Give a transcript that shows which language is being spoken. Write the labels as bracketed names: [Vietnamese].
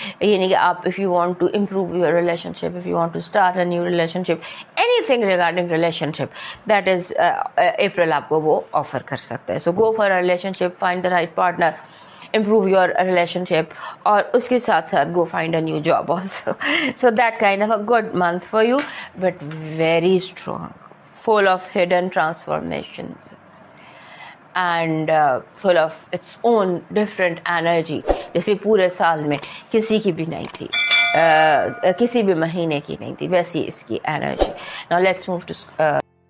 [Hindi] यानी कि आप [English] if you want to improve your relationship, if you want to start a new relationship, anything regarding relationship, that is April [Hindi] आपको वो offer कर सकता है. [English] so go for a relationship, find the right partner, improve your relationship, [Hindi] और उसके साथ साथ [English] go find a new job also. So that kind of a good month for you, but very strong, full of hidden transformations and full of its own different energy. [Hindi] जैसे पूरे साल में किसी की भी नहीं थी, किसी भी महीने की नहीं थी, वैसी इसकी energy. [English] Now let's move to